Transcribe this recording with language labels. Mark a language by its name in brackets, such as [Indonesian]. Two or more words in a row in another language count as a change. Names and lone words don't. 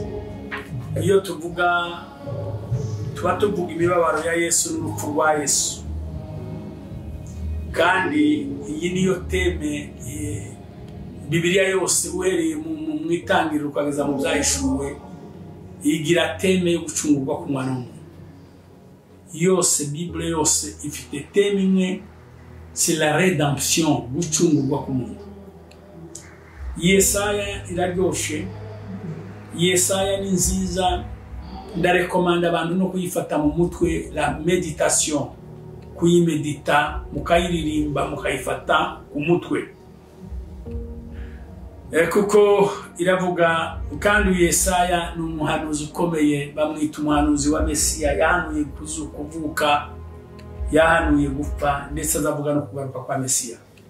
[Kinyarwanda] Iyo tuvuga, tuba tuvuga imibabaro ya Yesu n'urupfu rwa Yesu, kandi iyi niyo teme Bibiliya yose uhereye mu itangiriro ukageza mu byahishuwe, igira teme yo gucungurwa ku mwana w'umuntu. Yose Bible yose ifite teme imwe, [French] c'est la rédemption, [Kinyarwanda] gucungurwa ku muntu. Yesaya iraryoshe, Yesaya ni nziza, ndarekomanda abantu no kuyifata mu mutwe, [French] la méditation, [Kinyarwanda] kuyimedita, mukayiririmba, mukayifata ku mutwe. Kuko iravuga, kandi Yesaya ni umuhanuzi ukomeye, bamwita umuhanuzi wa Mesiya. Yahanuye kuvuka, yahanuye gupfa, ndetse azavuga no kugaruka kwa Mesiya.